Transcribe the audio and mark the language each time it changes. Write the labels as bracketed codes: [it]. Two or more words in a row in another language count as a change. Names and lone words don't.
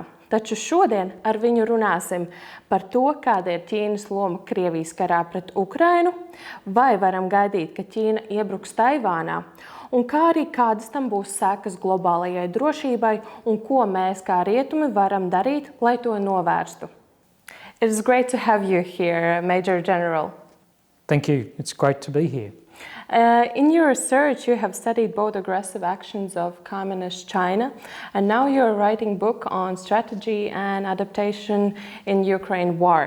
[lv] Taču šodien ar viņu runāsim par to, kāda ir Ķīnas loma Krievijas karā pret Ukrainu, vai varam gaidīt, ka Ķīna iebruks Taivānā, un kā arī kādas tam būs sekas globālajai drošībai un ko mēs kā rietumi varam darīt, lai to novērstu. [en] It is great to have you here, Major General. Thank you. It's great to be here. In your research, you have studied both aggressive actions of Communist China, and now you're writing a book on strategy and adaptation in Ukraine war.